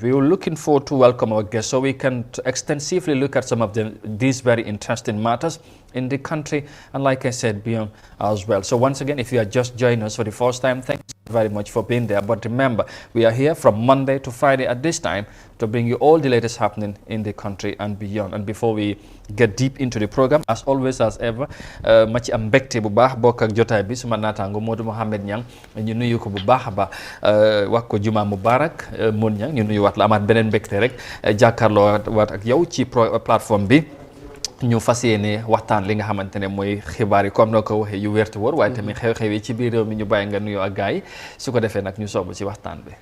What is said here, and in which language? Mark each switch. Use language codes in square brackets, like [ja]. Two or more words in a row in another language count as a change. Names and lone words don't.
[en] We are looking forward to welcome our guests so we can extensively look at some of these very interesting matters in the country and, like I said, beyond as well. So once again, if you are just joining us for the first time, thanks very much for being there. But remember, we are here from Monday to Friday at this time to bring you all the latest happening in the country and beyond. And before we get deep into the program, as always, as ever, [wo] ma ci am mbégte bu baax bokk ak jotaay bi suma naataango Modou Mohamed Niang ñu nuyu ko bu baax a baax wax ko [ar] جمعة مبارك [wo] Modou Niang ñu nuyu waat la amaat beneen mbégte rek jàkkaarloo waat ak yow ci plateforme bi ñu fas yéene waxtaan li nga xamante ne mooy xibaar yi comme noo ko waxee yu wérte wóor waaye tamit xew-xew yi ci biir réew mi ñu bàyyi nga nuyoo ak gars yi su ko defee nag ñu soobu ci waxtaan bi.